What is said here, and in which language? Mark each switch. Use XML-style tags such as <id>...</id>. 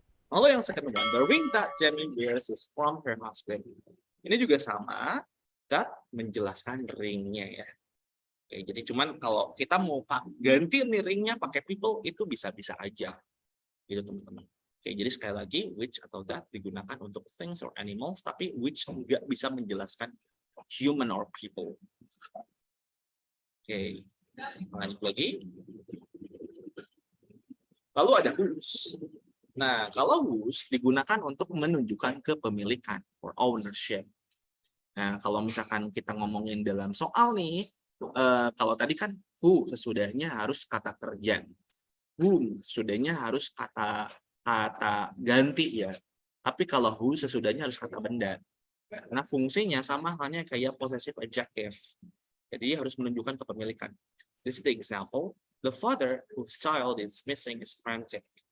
<id>Lalu yang</id> <en>second one, the ring that Jamie wears is from her husband.</en> <id>Ini juga sama, that menjelaskan ringnya ya. Oke, jadi cuman kalau kita mau ganti nih ringnya pakai people, itu bisa-bisa aja. Gitu teman-teman. Oke, jadi sekali lagi, which atau that digunakan untuk</id> <en>things or animals,</en> <id>tapi which nggak bisa menjelaskan</id> <en>human or people.</en> <id>Oke, lanjut lagi. Lalu ada whose. Nah, kalau whose digunakan untuk menunjukkan kepemilikan</id> <en>or ownership.</en> <id>Nah, kalau misalkan kita ngomongin dalam soal nih, kalau tadi kan who sesudahnya harus kata kerja. Whom sesudahnya harus kata ganti ya. Tapi kalau who sesudahnya harus kata benda. Karena fungsinya sama halnya kayak possessive adjective. Jadi harus menunjukkan kepemilikan.</id> <en>This is the example. The father whose child is missing is frantic.</en>